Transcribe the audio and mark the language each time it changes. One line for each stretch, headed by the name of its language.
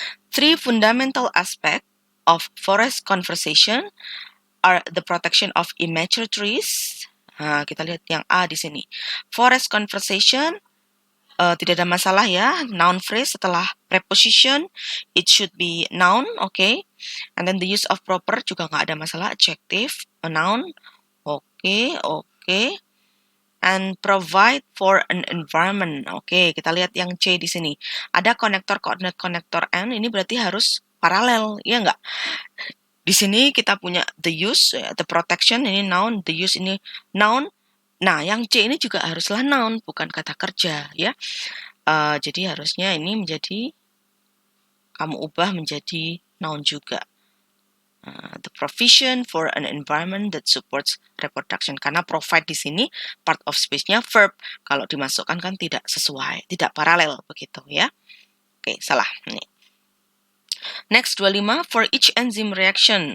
English: Three fundamental aspects of forest conservation are the protection of immature trees.
Indonesian: Nah, kita lihat yang A di sini. Forest conservation tidak ada masalah ya.
English: Noun phrase setelah preposition, it should be noun, okay. And then the use of proper
Indonesian: juga nggak ada masalah.
English: Adjective, a noun, okay. And provide for an environment, okay.
Indonesian: Kita lihat yang C di sini. Ada konektor, coordinate, konektor and, ini berarti harus paralel, ya nggak? Di sini kita punya the use, the protection, ini noun, the use ini noun. Nah, yang C ini juga haruslah noun, bukan kata kerja, ya. Jadi harusnya ini kamu ubah menjadi noun juga.
English: The provision for an environment that supports reproduction.
Indonesian: Karena provide di sini part of speech-nya verb. Kalau dimasukkan kan tidak sesuai, tidak paralel begitu ya. Oke, salah. Nih. Next, 25.
English: For each enzyme reaction.